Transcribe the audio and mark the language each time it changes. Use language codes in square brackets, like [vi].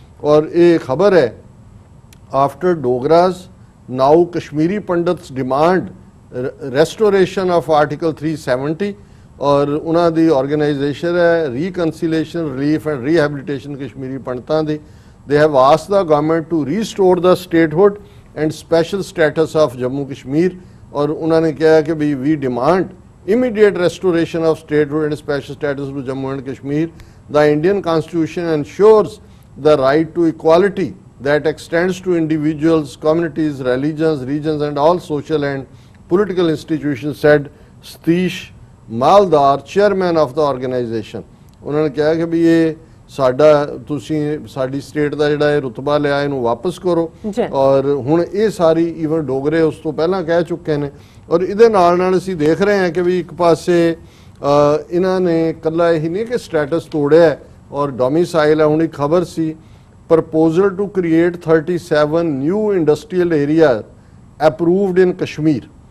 [pa] ਔਰ ਇਹ ਖਬਰ ਹੈ [en] after Dogras now Kashmiri Pandits demand restoration of article 370 [pa] ਔਰ ਉਹਨਾਂ ਦੀ ਆਰਗੇਨਾਈਜੇਸ਼ਨ ਹੈ ਰੀਕਨਸੀਲੇਸ਼ਨ ਰਿਲੀਫ ਐਂਡ ਰੀਹੈਬਿਲਿਟੇਸ਼ਨ ਕਸ਼ਮੀਰੀ ਪੰਡਤਾਂ ਦੀ। [en] They have asked the government to restore the statehood and special status of Jammu Kashmir. [pa] ਔਰ ਉਹਨਾਂ ਨੇ ਕਿਹਾ ਕਿ ਵੀ demand [en] immediate restoration of statehood and special status to Jammu and Kashmir. The Indian Constitution ensures the right to equality that extends to individuals, communities, religions, regions, and all social and political institutions, said Satish Maldar, chairman of the organization. [hi] उन्होंने कहा कि भी ये [pa] ਸਾਡਾ ਤੁਸੀਂ ਸਾਡੀ state ਦਾ ਜਿਹੜਾ ਇਹ ਰੁਤਬਾ ਲਿਆ ਇਹਨੂੰ ਵਾਪਸ ਕਰੋ ਔਰ ਹੁਣ ਇਹ ਸਾਰੀ ਈਵਨ ਡੋਗਰੇ ਉਸ ਤੋਂ ਪਹਿਲਾਂ ਕਹਿ ਚੁੱਕੇ ਨੇ ਔਰ ਇਹਦੇ ਨਾਲ ਨਾਲ ਅਸੀਂ ਦੇਖ ਰਹੇ ਹਾਂ ਕਿ ਵੀ ਇੱਕ ਪਾਸੇ ਇਹਨਾਂ ਨੇ ਇਕੱਲਾ ਇਹੀ ਨਹੀਂ ਕਿ ਸਟੇਟਸ ਤੋੜਿਆ ਔਰ ਡੋਮਿਸਾਈਲ ਹੈ। ਹੁਣ ਇੱਕ ਖਬਰ ਸੀ [en] Proposal to create 37 new industrial area approved in Kashmir.